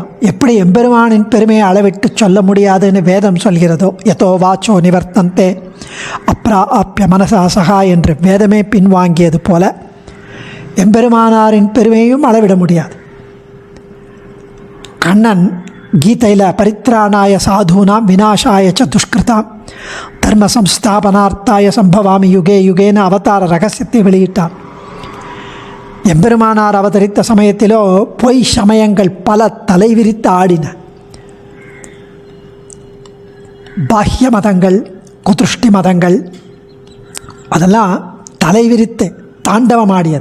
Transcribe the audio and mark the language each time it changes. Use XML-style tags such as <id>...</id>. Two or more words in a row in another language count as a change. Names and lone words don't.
<ta>எப்படி எம்பெருமானின் பெருமையை அளவிட்டு சொல்ல முடியாதுன்னு வேதம் சொல்கிறதோ,</ta> <sa>यतो वाचो निवर्तन्ते अप्राप्य मनसा सह</sa> <ta>என்று வேதமே பின்வாங்கியது போல எம்பெருமானாரின் பெருமையும் அளவிட முடியாது. கண்ணன் கீதையில்</ta> <sa>परित्राणाय साधूनां विनाशाय च दुष्कृताम् धर्म संस्थापनार्थाय सम्भवामि युगे युगे</sa> <ta>அவதார ரகசியத்தை வெளியிட்டான். எம்பெருமானார் அவதரித்த சமயத்திலோ பொய் சமயங்கள் பல தலைவிரித்து ஆடின. பாஹ்ய மதங்கள், குதுஷ்டி மதங்கள் அதெல்லாம் தலைவிரித்து தாண்டவமாடியது.</ta>